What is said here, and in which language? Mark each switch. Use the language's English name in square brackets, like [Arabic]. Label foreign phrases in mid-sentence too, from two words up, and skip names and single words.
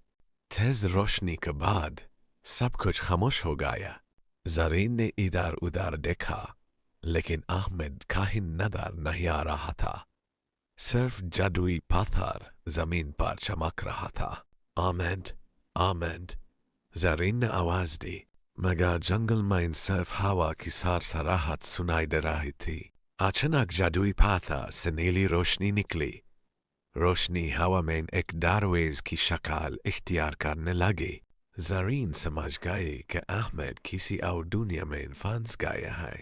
[Hindi] तेज़ रोशनी के बाद, सब कुछ ख़ामोश हो गया. ज़रीन ने इधर उधर देखा, लेकिन अहमद कहीं नज़र नहीं आ रहा था. सिर्फ़ जादुई पत्थर ज़मीन पर चमक रहा था. Ahmed, Ahmed, Zareen ne आवाज दी, मगर जंगल में सिर्फ हवा की सरसराहट सुनाई दे रही थी। अचानक जादुई पाथर से नीली रोशनी निकली। रोशनी हवा में एक दरवेज़ की शक्ल इख्तियार करने लगी। ज़रीन समझ गई कि अहमद किसी और दुनिया में फंस गया है।